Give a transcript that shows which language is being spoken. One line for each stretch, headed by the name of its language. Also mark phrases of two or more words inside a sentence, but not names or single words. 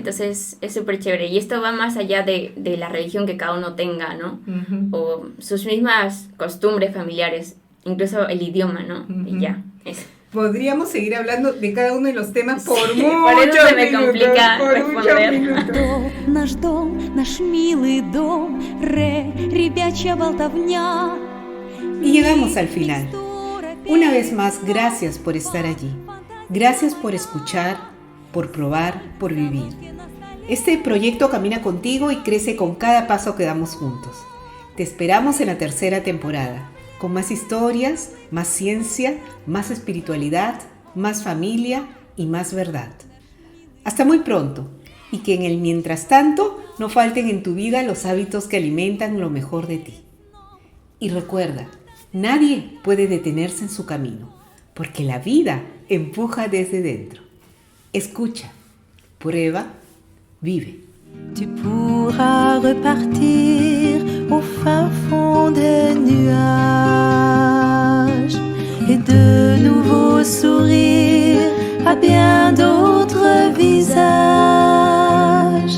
Spanish: Entonces es súper chévere. Y esto va más allá de la religión que cada uno tenga, ¿no? O sus mismas costumbres familiares, incluso el idioma, ¿no? Y ya, eso. Podríamos seguir hablando de cada uno de los temas por Sí, muchos por eso se me minutos, complica por muchos responder. minutos.
Russian: Наш дом, наш милый дом, ребячья болтовня.
Spanish: Y llegamos al final. Una vez más, gracias por estar allí. Gracias por escuchar, por probar, por vivir. Este proyecto camina contigo y crece con cada paso que damos juntos. Te esperamos en la tercera temporada, con más historias, más ciencia, más espiritualidad, más familia y más verdad. Hasta muy pronto, y que en el mientras tanto no falten en tu vida los hábitos que alimentan lo mejor de ti. Y recuerda, nadie puede detenerse en su camino, porque la vida empuja desde dentro. Escucha, prueba, vive.
French: Tu pourras repartir au fin fond des nuages et de nouveau sourire à bien d'autres visages.